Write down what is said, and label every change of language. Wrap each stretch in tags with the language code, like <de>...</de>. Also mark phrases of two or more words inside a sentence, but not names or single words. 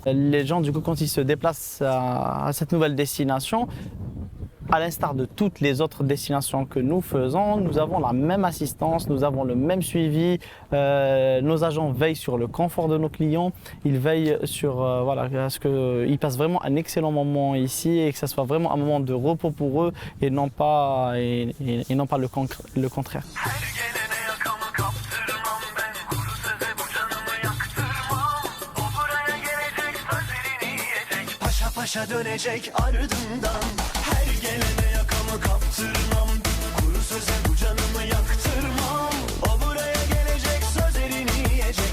<fr>Les gens, du coup, quand ils se déplacent à cette nouvelle destination, à l'instar de toutes les autres destinations que nous faisons, nous avons la même assistance, nous avons le même suivi. Nos agents veillent sur le confort de nos clients, ils veillent sur à ce qu'ils passent vraiment un excellent moment ici et que ce soit vraiment un moment de repos pour eux et non pas le contraire.</fr> <tr>Her gelene yakamı kaptırmam ben. Kuru söze bu canımı yaktırmam. O buraya gelecek, sözlerini yiyecek. Paşa paşa dönecek ardından. Her gelene yakamı kaptırmam. Kuru söze bu canımı yaktırmam. O buraya gelecek, sözlerini yiyecek.</tr>